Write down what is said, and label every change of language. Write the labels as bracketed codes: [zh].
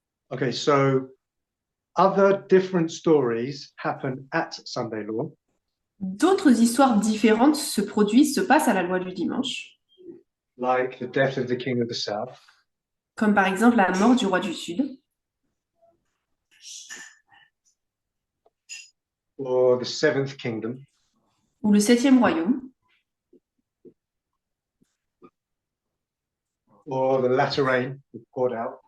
[en] Okay, so other different stories happen at Sunday Law. [fr] D'autres histoires différentes se produisent, se passent à la loi du dimanche, [en] Like the death of the king of the south, [fr] comme par exemple la mort du roi du Sud, [en] or the seventh kingdom, [fr] ou le septième royaume, [en] or the latter rain poured out,